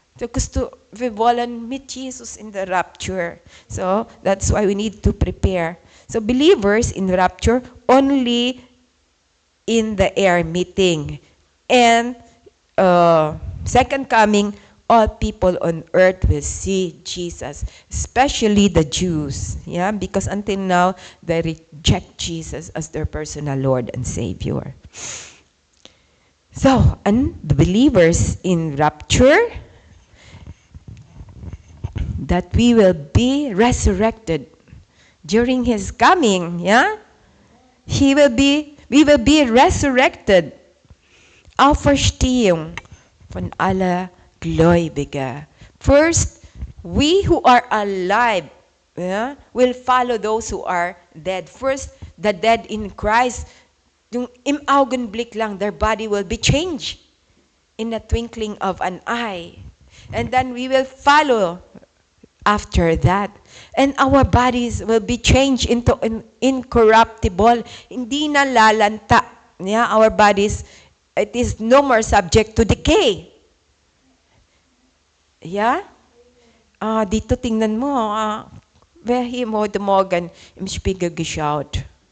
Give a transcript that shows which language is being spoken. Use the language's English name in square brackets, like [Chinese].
[German] So wir wollen mit Jesus [English] in the rapture. So that's why we need to prepare. So believers in rapture only in the air meeting. And second coming, all people on earth will see Jesus, especially the Jews, yeah, because until now they reject Jesus as their personal Lord and Savior. So, and the believers in rapture, that we will be resurrected during His coming, yeah? He will be We will be resurrected. [German] Auferstehung von aller Gläubige. [English] First, we who are alive will follow those who are dead. First, the dead in Christ, yung [German] im Augenblick [English] lang, their body will be changed in the twinkling of an eye. And then we will follow after that. And our bodies will be changed into incorruptible. [Filipino] Hindi na lalanta. [English] Yeah, our bodies, it is no more subject to decay. Yeah? [Filipino] Dito tingnan mo, [German] wer hier heute Morgen im Spiegel geschaut.